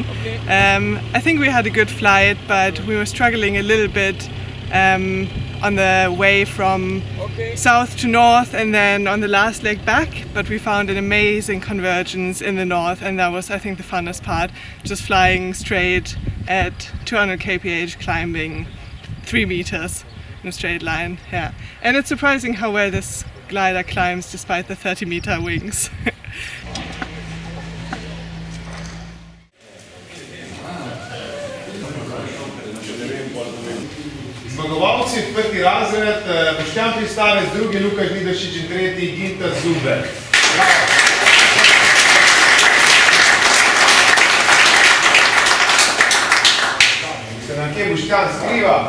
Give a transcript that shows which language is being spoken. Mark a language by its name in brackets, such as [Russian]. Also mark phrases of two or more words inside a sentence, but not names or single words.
[English] I think we had a good flight, but we were struggling a little bit on the way from south to north and then on the last leg back, but we found an amazing convergence in the north, and that was, I think, the funnest part, just flying straight at 200 kph, climbing 3 meters in a straight line. Yeah, and it's surprising how well this glider climbs despite the 30-meter wings. [Slovenian] Zmagovalci, prvi razred, Boštjan Pristavec, drugi Lukaš Vidašič in tretji Ginta Zube. Se nam kje Boštjan skriva?